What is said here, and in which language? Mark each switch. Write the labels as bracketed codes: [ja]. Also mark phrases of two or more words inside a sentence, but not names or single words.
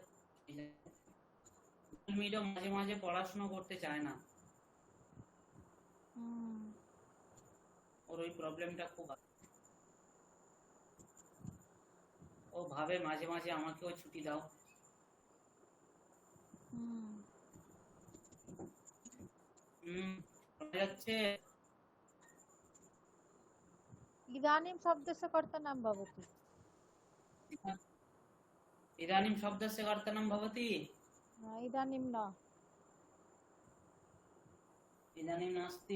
[bn] মিডিয়াম মাঝে মাঝে পড়াশোনা করতে চায় না, ওর ওই প্রবলেমটা খুব আছে। ও ভাবে মাঝে মাঝে আমাকেও ছুটি দাও। যাচ্ছে। [sa] इदानीं शब्दस्य कर्तनं भवति। इदानीं शब्दस्य कर्तनं भवति। इदानीं न। इदानीं नास्ति।